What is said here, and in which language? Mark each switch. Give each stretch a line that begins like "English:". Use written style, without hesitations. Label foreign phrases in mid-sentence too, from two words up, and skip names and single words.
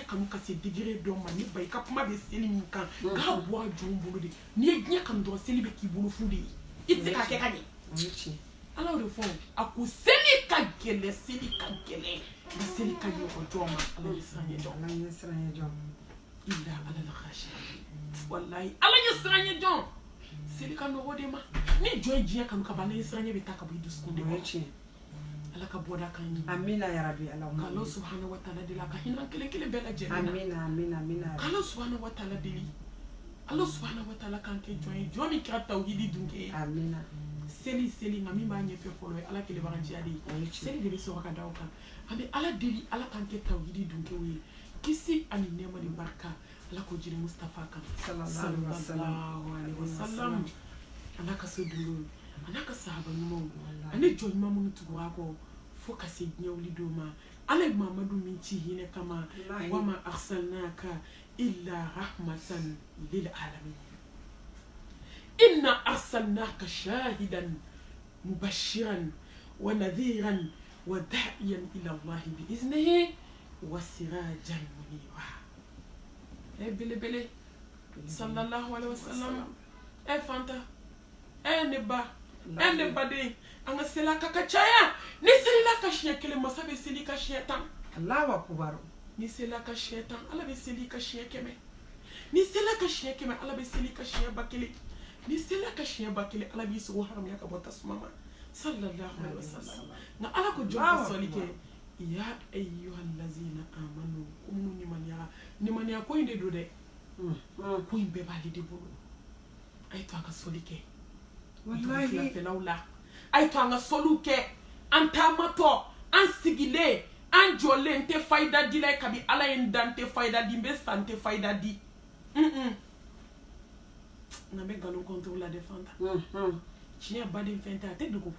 Bambara: kanu ka se degré dɔ ma ne ba i ka kuma bɛ seli min kan k'a bɔ a jɔn bolo de n'i ye diɲɛ kanu dɔrɔn seli bɛ k'i bolo fu de ye i tɛ se k'a kɛ ka ɲɛ ala y'o de fɔ a ko seli ka gɛlɛn seli ka gɛlɛn nka seli ka ɲɔgɔn jɔn ma ala ye siran ɲɛ jɔn illa ala la khashiya wallahi ala ye siran ɲɛ jɔn seli ka nɔgɔ de ma ni jɔn ye diɲɛ kanu ka ban ala ye siran ɲɛ bɛ taa ka bɔ i dusukun de kɔrɔ ala ka bɔda kan ɲi
Arabic: آمين يا رب
Bambara: k'ala
Arabic: سبحانه وتعالى
Bambara: deli a ka hinɛ kelen kelen bɛɛ lajɛlen na amina k'ala
Arabic: سبحانه وتعالى
Bambara: deli ala
Arabic: سبحانه وتعالى
Bambara: kan kɛ jɔn ye jɔn min kɛra tawhidi dun kɛ amina seli nka min b'a ɲɛfɛ fɔlɔ ye ala kelebaganciya de ye seli de bɛ sɔrɔ ka da o kan an bɛ ala deli ala kan kɛ tawhidi dun kɛw ye kisi ani nɛɛma ni barika ala ko jiri mustafa kan
Arabic: صلى الله عليه وسلم
Bambara: ana ka so dun ana ka sahaba ɲumanw ani jɔn ɲuman minnu tugura kɔ fo ka se diɲɛ wuli don ma ala ye mamadu min ci hinɛ kama
Arabic: وما أرسلناك إلا رحمة للعالمين إنا أرسلناك شاهدا ومبشرا ونذيرا وداعيا إلى الله بإذنه وسراجا منيرا
Bambara: bele
Arabic: صلى الله عليه وسلم
Bambara: fanta ne ba de an ka sela ka caya ni sela ka shiya kelen masa bɛ seli ka shiya tan
Arabic: الله أكبر
Bambara: ni sela ka shiya tan ala bɛ seli ka shiya kɛmɛ ni sela ka shiya kɛmɛ ala bɛ seli ka shiya ba kelen ni sela ka shiya ba kelen ala b'i sogo haramuya ka bɔ tasuma ma
Arabic: صلى الله عليه وسلم
Bambara: nka ala ko jɔn ka sɔli kɛ
Arabic: يا أيها الذين آمنوا
Bambara: ko minnu nimaniya ko in de don dɛ ko in bɛɛ b'ale de bolo a ye to an ka sɔli kɛ filafɛlaw la a ye to an ka sɔliw kɛ an taamatɔ an sigilen an jɔlen n tɛ fayida di la kabi ala ye n da n tɛ fayida di n bɛ sa n tɛ fayida di nka n bɛ nkalon kɔntow la de fanta tiɲɛ baden fɛn tɛ a tɛ dogo